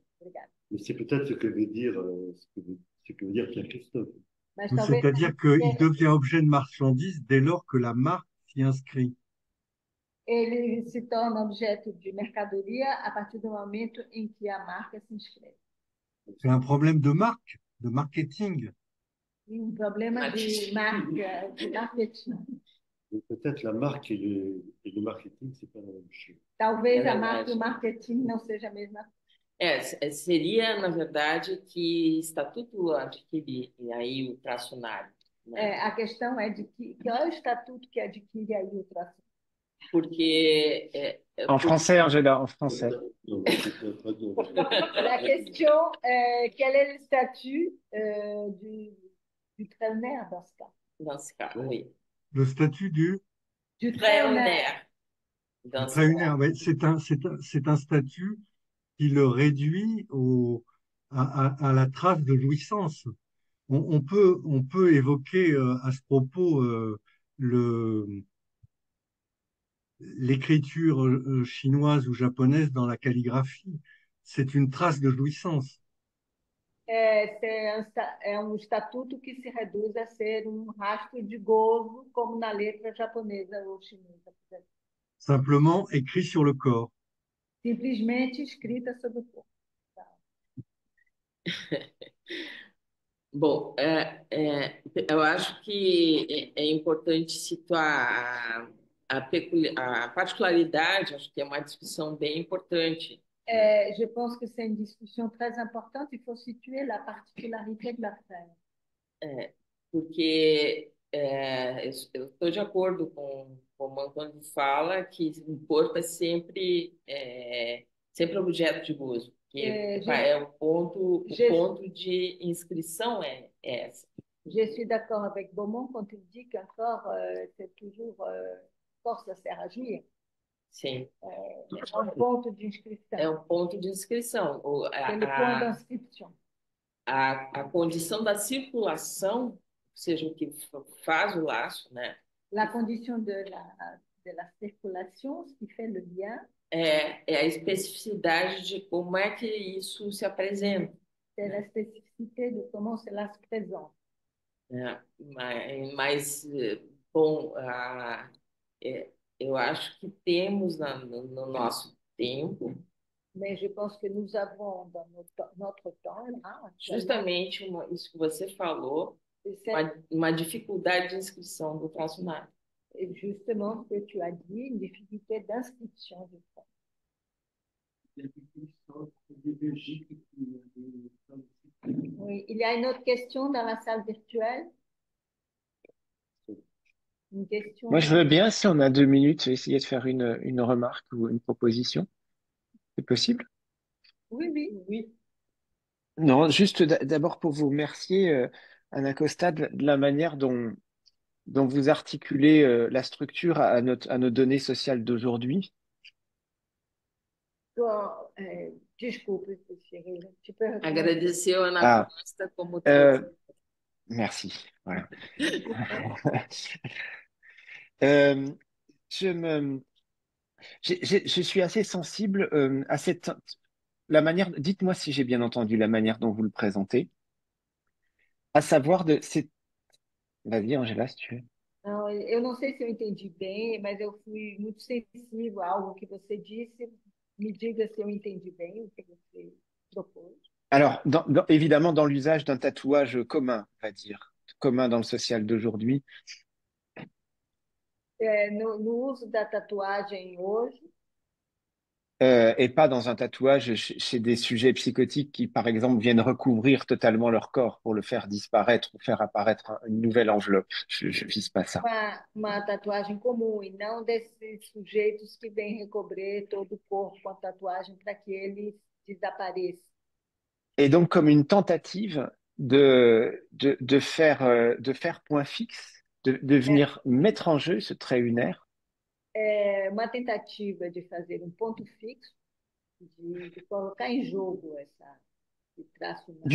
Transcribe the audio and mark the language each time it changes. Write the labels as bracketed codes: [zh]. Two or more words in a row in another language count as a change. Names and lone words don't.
[pt] Obrigada. [fr] Mais c'est peut-être ce que veut dire, ce que veut dire Pierre Christophe. [pt] Mas talvez [fr] C'est-à-dire qu'il devient objet de marchandise dès lors que la marque s'y inscrit. [pt] ele se torna objeto de mercadoria a partir do momento em que a marca se inscreve. [fr] C'est un problème de marque, de marketing. [pt] Problema de marca, de marketing. [fr] Donc peut-être la marque et le marketing, c'est pas la même chose. [pt] Talvez É a marca verdade. e o marketing não seja a mesma coisa. Seria, na verdade, que estatuto adquirir, e aí o tracionário, né? A questão é de qual é o estatuto que adquire aí o traço. Porque [fr] En français, Angela, en français. Non, mais c'est pas de- La question est quel est le statut du traîneur dans ce cas? dans ce cas, oui. Le statut du Du Traîneur. Dans ce trait cas. unaire, ouais, c'est un statut qui le réduit à la trace de jouissance. On peut évoquer à ce propos l'écriture chinoise ou japonaise dans la calligraphie. C'est une trace de jouissance. [pt] É um estatuto que se reduz a ser rastro de gozo, como na letra japonesa ou chinesa. [fr] Simplement écrit sur le corps. [pt] Simplesmente escrita sobre o corpo. Bom, eu acho que é importante situar a particularidade, acho que é uma discussão bem importante. [fr] Je pense que c'est une discussion très importante. Il faut situer la particularité de l'affaire. [pt] Porque eu estou de acordo com o Antônio fala que o corpo é sempre objeto de gozo, que o ponto de inscrição é essa. [fr] Je suis d'accord avec Beaumont quand il dit qu'un corps, c'est toujours corps, ça sert à jouir. [pt] Sim. É um ponto de inscrição. É um ponto de inscrição. [fr] C'est le point d'inscription. [pt] A condição da circulação, seja o que faz o laço, né? [fr] La condition de la circulation, ce qui fait le lien. [pt] é a especificidade de como é que isso se apresenta. [fr] C'est la spécificité de comment cela se présente. [pt] Né? Mas bom, eu acho que temos no nosso tempo [fr] Mais je pense que nous avons dans notre temps, là, actuellement, [pt] justamente isso que você falou, uma dificuldade de inscrição do traço nado. [fr] justement ce que tu as dit, une difficulté d'inscription du temps. Oui, il y a une autre question dans la salle virtuelle. Une question. Moi, je veux bien, si on a 2 minutes, essayer de faire une remarque ou une proposition. C'est possible? Oui, oui, oui. Non, juste d'abord pour vous remercier, Anna Costa, de la manière dont vous articulez la structure à nos données sociales d'aujourd'hui. Bon, desculpe, Cyril, tu peux répondre. [pt] Agradecer a Ana Costa como [fr] Merci. Voilà. Euh, je suis assez sensible à la manière. Dites-moi si j'ai bien entendu la manière dont vous le présentez, à savoir Vas-y, Angela, si tu veux. [pt] Não, eu não sei se eu entendi bem, mas eu fui muito sensível a algo que você disse. Me diga se eu entendi bem o que você propôs. [fr] Alors, évidemment, dans l'usage d'un tatouage commun, on va dire, commun dans le social d'aujourd'hui, [pt] No uso da tatuagem hoje, [fr] et pas dans un tatouage chez des sujets psychotiques qui, par exemple, viennent recouvrir totalement leur corps pour le faire disparaître ou faire apparaître une nouvelle enveloppe. Je vise pas ça. [pt] uma tatuagem comum e não desses sujeitos que vêm recobrir todo o corpo com a tatuagem para que ele desapareça. [fr] Et donc, comme une tentative de faire point fixe, de venir mettre en jeu ce trait lunaire. [pt] É uma tentativa de fazer ponto fixo, de colocar em jogo esse traço.